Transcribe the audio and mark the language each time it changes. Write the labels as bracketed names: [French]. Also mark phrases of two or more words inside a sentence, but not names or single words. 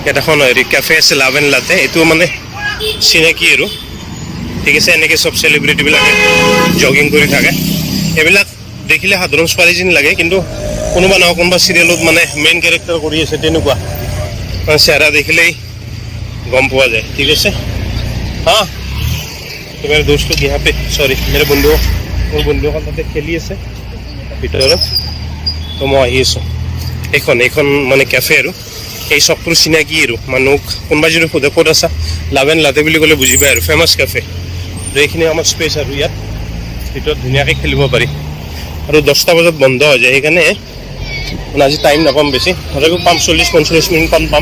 [Assamese] ইয়াত এখন হেৰি কেফে আছে লাভ এণ্ড লাটে, এইটো মানে চিনাকি আৰু ঠিক আছে। এনেকৈ চব চেলিব্ৰিটিবিলাকে জগিং কৰি থাকে, এইবিলাক দেখিলে সাধাৰণ ছোৱালী যেন লাগে, কিন্তু কোনোবা নহয় কোনোবা চিৰিয়েলত মানে [English] main character [Assamese] কৰি আছে তেনেকুৱা, চেহেৰা দেখিলেই গম পোৱা যায়। ঠিক আছে [Hindi] हाँ तो मेरे दोस्त लोग यहाँ पे सॉरी मेरे बंधुओं [Assamese] মোৰ বন্ধু এখন তাতে খেলি আছে ভিতৰত, তো মই আহি আছোঁ। এইখন মানে কেফে আৰু এই চকটোৰ চিনাকি আৰু মানুহক কোনোবাই যদি সোধে ক'ত আছা, লাভ এণ্ড লাটে বুলি ক'লে বুজি পায় আৰু ফেমাছ কেফে। তো এইখিনি আমাৰ স্পেচ আৰু ইয়াত ভিতৰত ধুনীয়াকৈ খেলিব পাৰি, আৰু 10টা বজাত বন্ধ হৈ যায়, সেইকাৰণে মানে আজি টাইম নাপাম বেছি, তথাপিও পাম 40-45 মিনিট পাম।